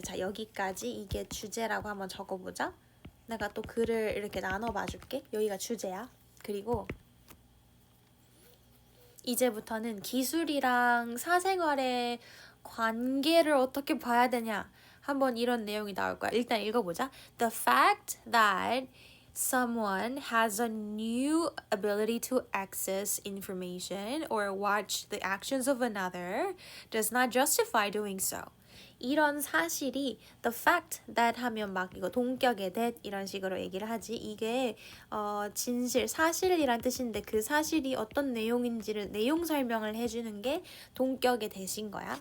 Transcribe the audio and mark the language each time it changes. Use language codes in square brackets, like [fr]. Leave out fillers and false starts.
[ko] 자, 여기까지 이게 주제라고 한번 적어보자. 내가 또 글을 이렇게 나눠봐 줄게. 여기가 주제야. 그리고 이제부터는 기술이랑 사생활의 관계를 어떻게 봐야 되냐. 한번 이런 내용이 나올 거야. 일단 읽어보자. [en] The fact that someone has a new ability to access information or watch the actions of another does not justify doing so. [ko] 이런 사실이 [en] the fact that [ko] 하면 막 이거 동격의 that 이런 식으로 얘기를 하지. 이게 진실, 사실이란 뜻인데 그 사실이 어떤 내용인지를 내용 설명을 해주는 게 동격의 that인 거야.